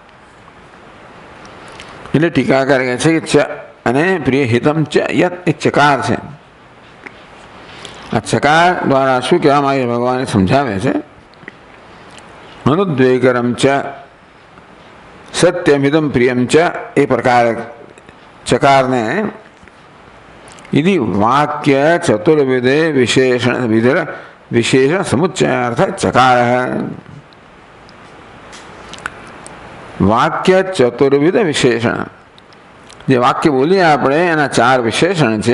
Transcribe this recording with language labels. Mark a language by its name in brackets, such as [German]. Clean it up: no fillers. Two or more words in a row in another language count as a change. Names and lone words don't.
[Gujarati] એટલે ટીકાકાર કહે છે કે ચ અને [Sanskrit] प्रिय हितम च यत [Gujarati] એ ચકાર છે. આ ચકાર દ્વારા શું કહેવામાં આવે ભગવાને સમજાવે છે. [Sanskrit] अनुद्वेकरम च सत्यमिदम प्रियम च [Gujarati] એ પ્રકારે ચકારને [Sanskrit] यदि वाक्य चतुर्विधे विशेषण समुच्चयार्थ चकार है. वाक्य चतुर्विध विशेषण, [Gujarati] જે વાક્ય બોલીએ આપણે એના 4 વિશેષણ છે.